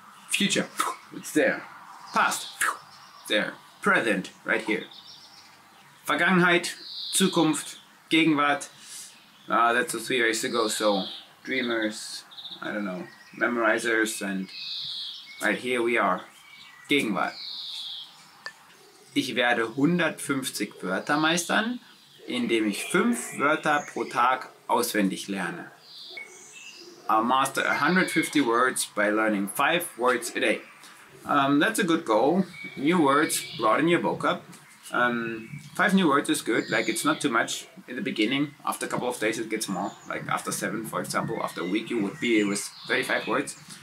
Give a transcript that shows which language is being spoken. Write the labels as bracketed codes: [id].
[en] Future, it's there. Past, there. Present, right here. [de] Vergangenheit, Zukunft, Gegenwart. [en] That's the 3 ways to go. So dreamers, I don't know, memorizers, and right here we are. [de] Gegenwart. Ich werde 150 Wörter meistern, indem ich 5 Wörter pro Tag auswendig lerne. [en] I'll master 150 words by learning 5 words a day. That's a good goal. New words, broaden your vocab. 5 new words is good, like it's not too much in the beginning. After a couple of days it gets more, like after 7 for example. After a week you would be with 35 words.